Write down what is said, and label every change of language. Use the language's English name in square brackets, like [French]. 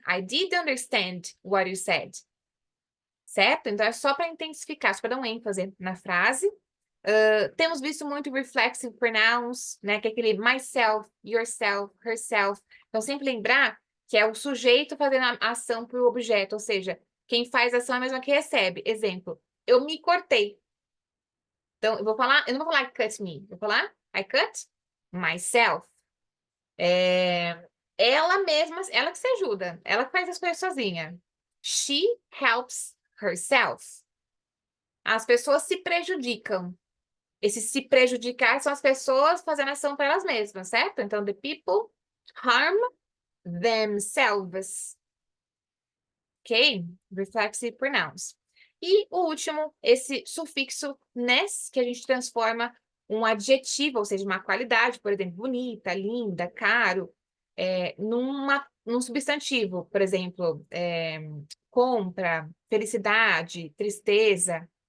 [English] I did understand what you said. [Portuguese] Certo? Então, é só para intensificar, só para dar um ênfase na frase. Temos visto muito [English] reflexive pronouns, [Portuguese] né? Que é aquele [English] myself, yourself, herself. [Portuguese] Então, sempre lembrar que é o sujeito fazendo a ação para o objeto, ou seja, quem faz a ação é a mesma que recebe. Exemplo, eu me cortei. Então, eu não vou falar [English] I cut me, [Portuguese] eu vou falar [English] I cut myself. [Portuguese] Ela mesma, ela que se ajuda, ela que faz as coisas sozinha. [English] She helps herself. [Portuguese] As pessoas se prejudicam. Esse se prejudicar são as pessoas fazendo ação para elas mesmas, certo? Então, [English] the people harm themselves. Ok? Reflexive pronouns. [Portuguese] E o último, esse sufixo ness, que a gente transforma um adjetivo, ou seja, uma qualidade, por exemplo, bonita, linda, caro, num substantivo, por exemplo, compra, felicidade, tristeza.